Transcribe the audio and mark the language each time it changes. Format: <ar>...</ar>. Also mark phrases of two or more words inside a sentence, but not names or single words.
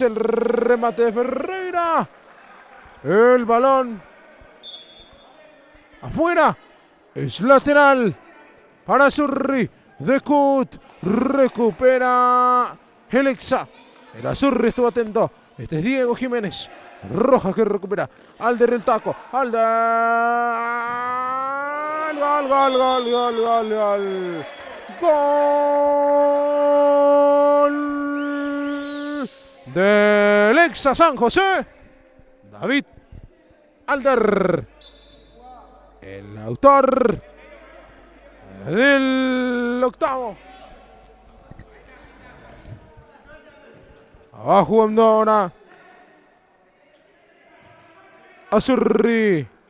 <es>El remate de Ferreira. El balón afuera. Es lateral para Azurri. Decut recupera Lexa. El Azurri estuvo atento. Este es Diego Jiménez. Rojas que recupera. Alder el taco. Alder. Gol, gol, gol, gol, gol, gol. Gol de Lexa San José. David Alder. El autor del octavo. Va jugando ahora Azurri.</es>